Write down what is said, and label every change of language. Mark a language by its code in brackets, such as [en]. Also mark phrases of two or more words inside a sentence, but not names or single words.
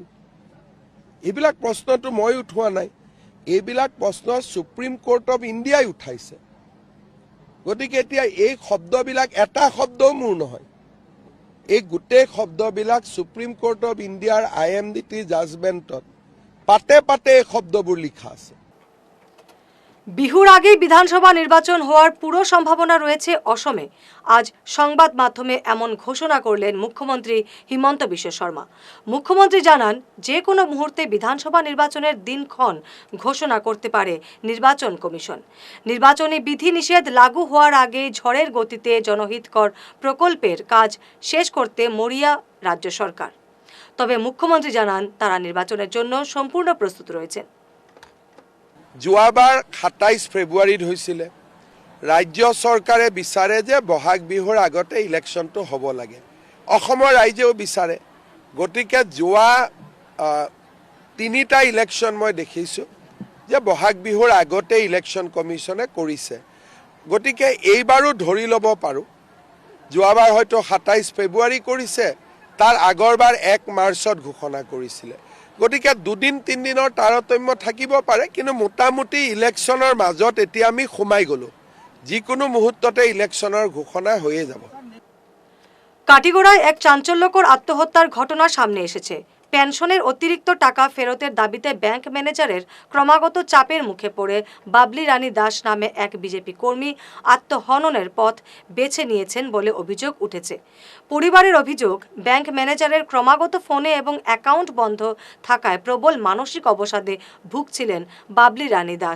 [as] এইবিলাক প্ৰশ্নটো মই উঠোৱা নাই, এইবিলাক প্ৰশ্ন সুপ্ৰিম কোৰ্ট অফ ইণ্ডিয়াই উঠাইছে। গতিকে এতিয়া এই শব্দবিলাক এটা শব্দও মোৰ নহয়। এই গোটেই শব্দবিলাক সুপ্ৰিম কোৰ্ট অফ ইণ্ডিয়াৰ IMDT জাজমেণ্টত পাতে পাতে এই শব্দবোৰ লিখা আছে। [bn] বিহুর আগেই বিধানসভা নির্বাচন হওয়ার পুরো সম্ভাবনা রয়েছে অসমে। আজ সংবাদ মাধ্যমে এমন ঘোষণা করলেন মুখ্যমন্ত্রী হিমন্ত বিশ্ব শর্মা। মুখ্যমন্ত্রী জানান, যে কোনো মুহূর্তে বিধানসভা নির্বাচনের দিনক্ষণ ঘোষণা করতে পারে নির্বাচন কমিশন। নির্বাচনী বিধিনিষেধ লাগু হওয়ার আগে ঝড়ের গতিতে জনহিতকর প্রকল্পের কাজ শেষ করতে মরিয়া রাজ্য সরকার। তবে মুখ্যমন্ত্রী জানান, তারা নির্বাচনের জন্য সম্পূর্ণ প্ৰস্তুত রয়েছেন। [as] যোৱাবাৰ 27 ফেব্ৰুৱাৰীত হৈছিলে। ৰাজ্য চৰকাৰে বিচাৰে যে বহাগ বিহুৰ আগতে ইলেকশ্যনটো হ'ব লাগে। অসমৰ ৰাইজেও বিচাৰে। গতিকে যোৱা 3টা ইলেকশ্যন মই দেখিছোঁ যে বহাগ বিহুৰ আগতে ইলেকশ্যন কমিশ্যনে কৰিছে। গতিকে এইবাৰো ধৰি ল'ব পাৰোঁ, যোৱাবাৰ হয়তো 27 ফেব্ৰুৱাৰী কৰিছে, তাৰ আগৰবাৰ 1 মাৰ্চত ঘোষণা কৰিছিলে। গতিকে 2-3 দিনৰ তাৰতম্য থাকিব পাৰে, কিন্তু মোটামুটি ইলেকশ্যনৰ মাজত এতিয়া আমি সোমাই গ'লোঁ। যিকোনো মুহূৰ্ততে ইলেকশ্যনৰ ঘোষণা হৈয়ে যাব। [bn] কাটিগড়ায় এক চাঞ্চল্যকর আত্মহত্যার ঘটনা সামনে এসেছে। পেনশনের অতিরিক্ত টাকা ফেরতের দাবিতে ব্যাংক ম্যানেজারের ক্রমাগত চাপের মুখে পড়ে বাবলি রানী দাস নামে এক বিজেপি কর্মী আত্মহননের পথ বেছে নিয়েছেন বলে অভিযোগ উঠেছে। পরিবারের অভিযোগ, ব্যাংক ম্যানেজারের ক্রমাগত ফোনে এবং অ্যাকাউন্ট বন্ধ থাকায় প্রবল মানসিক অবসাদে ভুগছিলেন বাবলি রানী দাস।